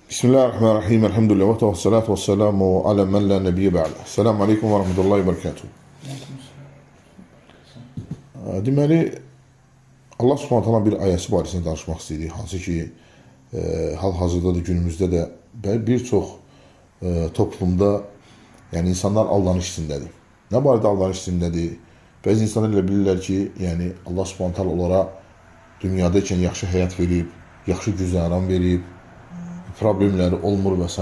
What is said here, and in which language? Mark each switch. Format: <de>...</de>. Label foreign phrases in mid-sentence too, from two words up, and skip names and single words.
<ar>بسم الله الرحمن الرحيم. الحمد لله والصلاة والسلام على من لا نبي بعد. السلام عليكم ورحمة الله وبركاته.</ar> <az>Deməli,</az> <ar>الله سبحانه وتعالى</ar> <az>bir ayəsi barəsində danışmaq istəyirik. Hansı ki, hal-hazırda da günümüzdə də bir çox toplumda, yəni insanlar aldanış içindədir. Nə barədə aldanış içindədir? Bəzi insanlar elə bilirlər ki, yəni</az> <ar>الله سبحانه وتعالى</ar> <az>onlara dünyada ikən yaxşı həyat verib, yaxşı güzəran verib, problemləri olmur və s.</az>